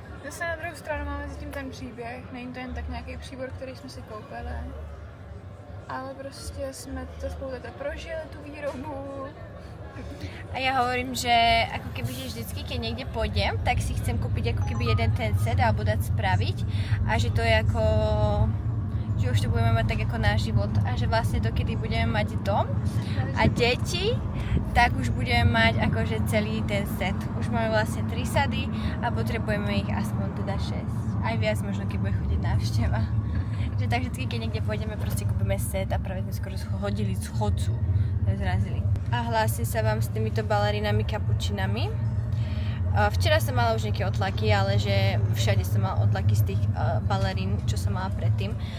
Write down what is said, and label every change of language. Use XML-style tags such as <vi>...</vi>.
<cs>Zase na druhou stranu máme zatím ten příběh, není to jen tak nějaký příbor, který jsme si koupili, ale prostě jsme to spolu takhle prožili, tu výrobu.</cs> <sk>A ja hovorím, že ako keby, že vždycky, keď niekde pôjdem, tak si chcem kúpiť ako keby jeden ten set alebo dať spraviť a že to je ako, že už to budeme mať tak ako náš život a že vlastne dokedy budeme mať dom a deti, tak už budeme mať akože celý ten set. Už máme vlastne 3 sady a potrebujeme ich aspoň teda 6. Aj viac možno, keď bude chodiť návšteva. Že tak vždycky, keď niekde pôjdeme, proste kúpime set a práve sme skoro hodili z chodcu. Zrazili. A hlásim sa vám s týmito balerinami kapučinami. Včera som mala už nejaké otlaky, ale že všade som mala otlaky z tých balerín, čo som mala predtým.</sk>